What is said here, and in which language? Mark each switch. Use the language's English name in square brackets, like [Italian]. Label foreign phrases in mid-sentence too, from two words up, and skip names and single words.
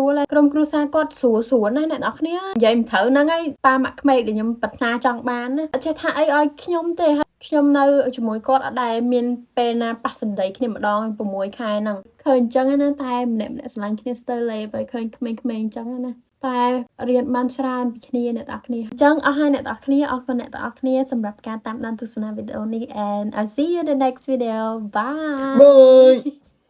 [Khmer] លហើយក្រុមគ្រួសារគាត់ស្រួលណាស់អ្នកនរគ្នានិយាយមិនត្រូវហ្នឹងហើយប៉ាម៉ាក់ក្មេកដែលខ្ញុំប្រាថ្នាចង់បានណាអត់ចេះថាអីឲ្យខ្ញុំទេខ្ញុំនៅជាមួយគាត់អត់ដែលមានពេលណាប៉ះសម្ដីគ្នាម្ដង6ខែហ្នឹងឃើញអញ្ចឹងណាតែម្នាក់ស្រឡាញ់គ្នាស្ទើរលេបើឃើញក្មេងៗអញ្ចឹងណាតែរៀនបានច្រើនពីគ្នាអ្នកទាំងអស់គ្នាអញ្ចឹងអស់ហើយអ្នកទាំងអស់គ្នាអរគុណអ្នកទាំងអស់គ្នាសម្រាប់ការតាមដានទស្សនាវីដេអូនេះ [English] and I see you in the next video bye